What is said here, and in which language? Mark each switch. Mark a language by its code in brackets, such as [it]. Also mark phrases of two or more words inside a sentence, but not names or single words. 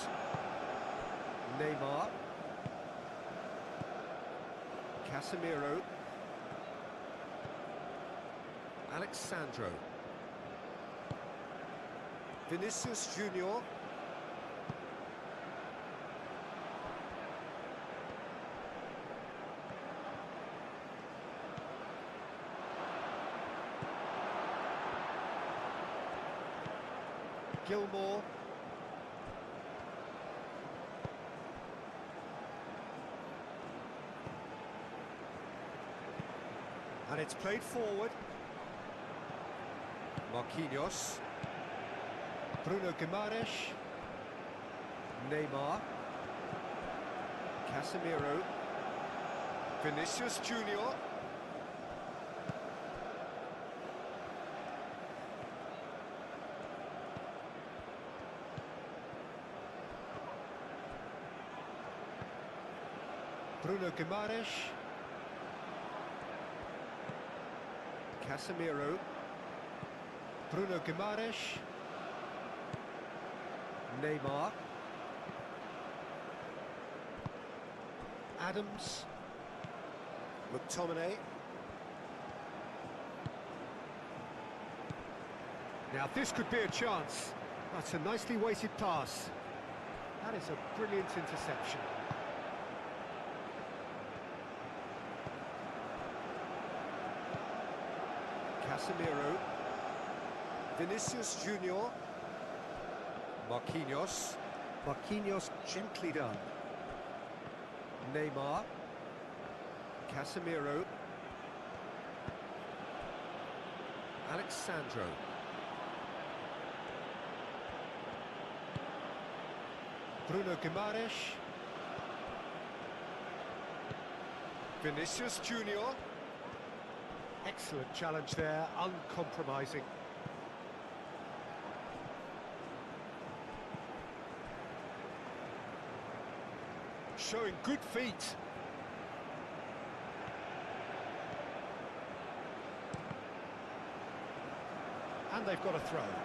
[en] Neymar. Casemiro. Alexandro. Vinicius Junior. Gilmore. And it's played forward. Marquinhos. Bruno Guimaraes. Neymar. Casemiro. Vinicius Junior. Bruno Guimaraes. Casemiro. Bruno Guimaraes. Neymar. Adams. McTominay. Now this could be a chance. That's a nicely weighted pass. That is a brilliant interception. Casemiro. Vinicius Junior. Marquinhos. Marquinhos gently done. Neymar. Casemiro. Alexandro. Bruno Guimaraes. Vinicius Junior. Excellent challenge there, uncompromising. Showing good feet. And they've got a throw.